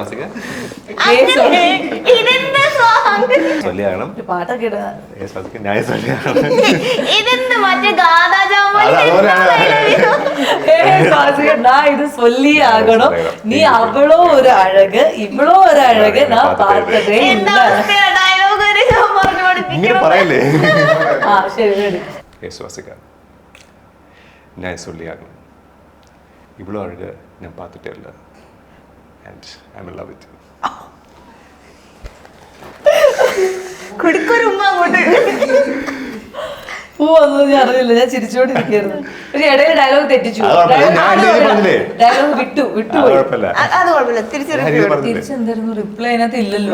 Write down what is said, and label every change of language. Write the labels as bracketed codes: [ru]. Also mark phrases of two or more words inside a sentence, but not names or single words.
[ta] പാട്ടൊക്കെ இது சொல்லியாகணும், நீ அவ்வளோ ஒரு அழகு, இவ்வளோ ஒரு அழகு நான் பாத்திட்டே இல்ல. [ml] ആ ശരി ശരി. [ta] ഞാൻ சொல்லியாகணும், இவ்வளோ அழகு நான் பார்த்துட்டே இல்லை, [en] and I'm in love with you. [ml] പൂ വന്നത് ഞാൻ അറിയില്ല, ഞാൻ ചിരിച്ചോണ്ടിരിക്കുന്നു. പക്ഷെ ഇടയിൽ ഡയലോഗ് തെറ്റിച്ചു, ഡയലോഗ് വിട്ടുപോയി. തിരിച്ചെന്തായിരുന്നു റിപ്ലൈ അതിനകത്ത് ഇല്ലല്ലോ.